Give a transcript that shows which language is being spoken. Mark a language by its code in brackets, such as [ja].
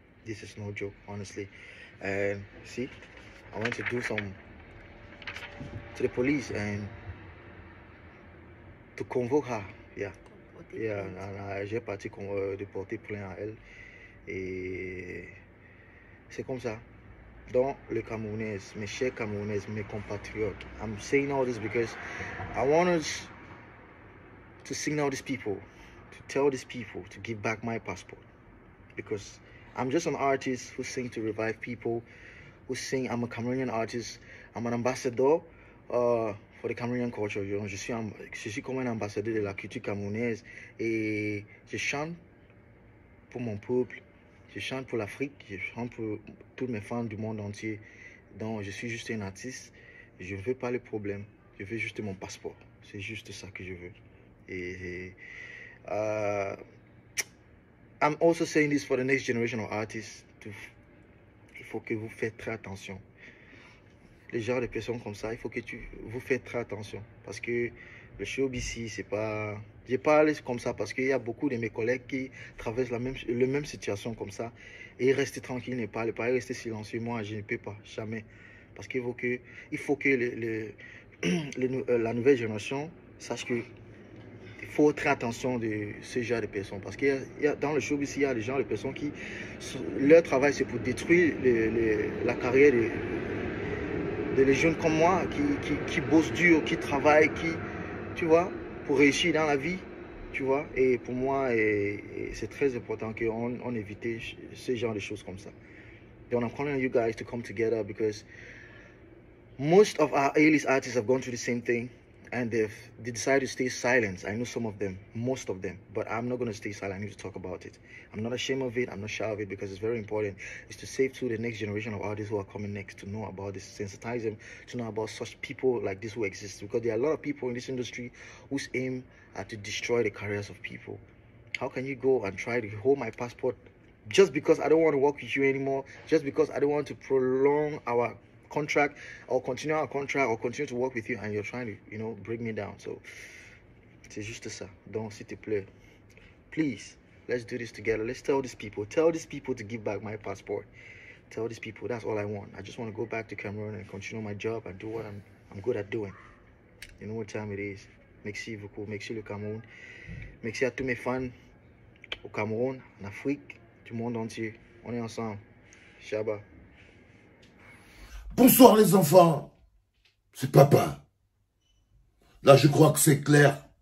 [en] This is no joke, honestly. And see, I went to do some to the police and to convoke her. Yeah, and [fr] j'ai parti de porter plainte à elle. Et c'est comme ça. Donc, les Camerounais, mes chers Camerounais, mes compatriotes, [en] I'm saying all this because I want us to signal these people, to tell these people to give back my passport. Because I'm just an artist who sings to revive people, I'm a Cameroonian artist, I'm an ambassador for the Cameroonian culture. [fr] Je suis comme un ambassadeur de la culture camerounaise, et je chante pour mon peuple. Je chante pour l'Afrique, je chante pour toutes mes fans du monde entier. Donc, je suis juste un artiste. Je ne veux pas le problème. Je veux juste mon passeport. C'est juste ça que je veux. [en] Et I'm also saying this for the next generation of artists. [fr] Il faut que vous faites très attention. Les genres de personnes comme ça, il faut que vous faites très attention. Parce que le showbiz ici, c'est pas... Je parle comme ça parce qu'il y a beaucoup de mes collègues qui traversent la même situation comme ça. Et ils restent tranquilles, ne parlent pas, ils restent silencieux. Moi, je ne peux pas, jamais. Parce qu'il faut que la nouvelle génération sache que faut très attention de ce genre de personnes. Parce qu'il y a dans le showbiz, il y a des gens, des personnes qui, leur travail, c'est pour détruire la carrière de jeunes comme moi, qui bossent dur, qui travaillent, tu vois, pour réussir dans la vie, tu vois. Et pour moi, c'est très important qu'on évite ce genre de choses comme ça. [en] Donc, I'm calling on you guys to come together because most of our A-list artists have gone through the same thing. And they decided to stay silent. I know some of them, most of them, but I'm not going to stay silent. I need to talk about it. I'm not ashamed of it. I'm not shy of it because it's very important. It's to save to the next generation of artists who are coming next to know about this, sensitize them to know about such people like this who exist. Because there are a lot of people in this industry whose aim are to destroy the careers of people. How can you go and try to hold my passport just because I don't want to work with you anymore, just because I don't want to prolong our contract or continue our contract or continue to work with you, and you're trying to, you know, bring me down? So [fr] c'est juste ça. Donc s'il te plaît, [en] please, let's do this together. Let's tell these people to give back my passport. Tell these people, that's all I want. I just want to go back to Cameroon and continue my job and do what I'm good at doing. You know what time it is. [fr] Merci beaucoup, merci le Cameroun, merci à tous mes fans au Cameroun, en Afrique, du monde entier. On est ensemble. Shabba. Bonsoir les enfants, c'est papa. Là, je crois que c'est clair.